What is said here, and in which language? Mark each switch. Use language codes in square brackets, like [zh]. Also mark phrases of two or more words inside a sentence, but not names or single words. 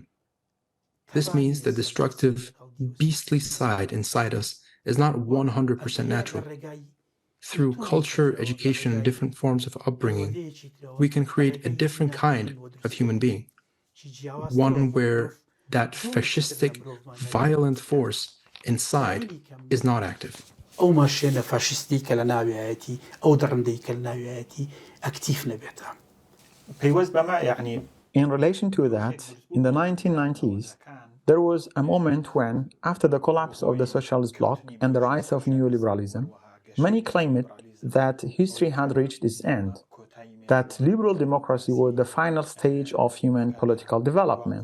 [en] This means the destructive, beastly side inside us is not 100% natural. Through culture, education, and different forms of upbringing, we can create a different kind of human being, one where that fascistic, violent force inside is not active. [ckb] ئەو ماشێنە فاشیستی کە لە ناویایەتی ئەو دڕندەی کە لە ناویایەتی ئەکتیف نەبێتە. [en] In relation to that, in the 1990s, there was a moment when, after the collapse of the socialist bloc and the rise of neoliberalism, many claimed that history had reached its end, that liberal democracy was the final stage of human political development.